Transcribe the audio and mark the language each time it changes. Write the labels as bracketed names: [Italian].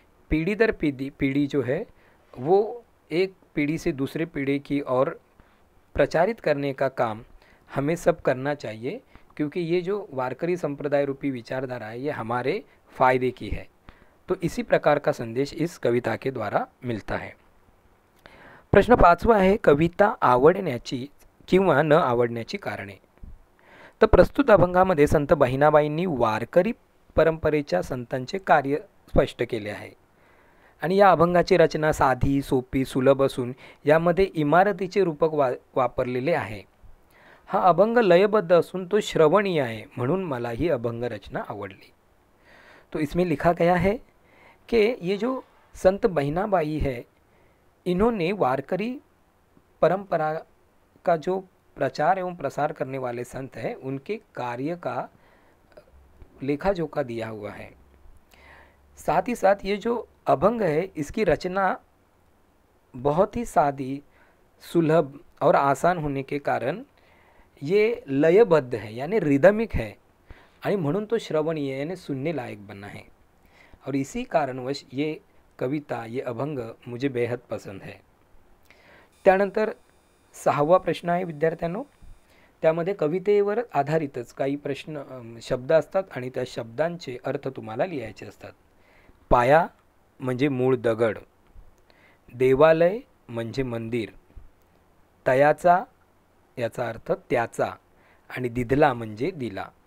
[Hindi] पीढ़ी दर पीढ़ी जो है वो एक पीढ़ी से दूसरे पीढ़ी की ओर प्रचारित करने का काम हमें सब करना चाहिए, क्योंकि ये जो वारकरी संप्रदाय रूपी विचारधारा है ये हमारे फ़ायदे की है. तो इसी प्रकार का संदेश इस कविता के द्वारा मिलता है. [Marathi] प्रश्न 5वां आहे, कविता आवडण्याची किंवा न आवडण्याची कारणे. तर प्रस्तुत अभंगामध्ये संत बहिणाबाईंनी वारकरी परंपरेच्या संतांचे कार्य स्पष्ट केले आहे. आणि या अभंगाची रचना साधी, सोपी, सुलभ असून यामध्ये इमारतीचे रूपक वापरलेले आहे. हा अभंग लयबद्ध असून तो श्रवणीय आहे, म्हणून मला ही अभंग रचना आवडली. [Hindi] तो इसमें लिखा गया है कि ये जो संत बहिनाबाई है, इन्होंने वारकरी परंपरा का जो प्रचार एवं प्रसार करने वाले संत हैं, उनके कार्य का लेखा जोखा दिया हुआ है. साथ ही साथ ये जो अभंग है, इसकी रचना बहुत ही सादी, सुलभ और आसान होने के कारण ये लयबद्ध है, यानी रिदमिक है, [Marathi] आणि म्हणून तो श्रवणीय [Hindi] यानी सुनने लायक बना है. और इसी कारणवश ये कविता, ये अभंग मुझे बेहद पसंद है. [Marathi] त्यानंतर 6वा प्रश्न आहे विद्यार्थ्यांनो. त्यामध्ये कवितेवर आधारितच काही प्रश्न शब्द असतात आणि त्या शब्दांचे अर्थ तुम्हाला लिहायचे असतात. पाया म्हणजे मूळ दगड, देवालय म्हणजे मंदिर, तयाचा याचा अर्थ त्याचा, आणि दिधला म्हणजे दिला.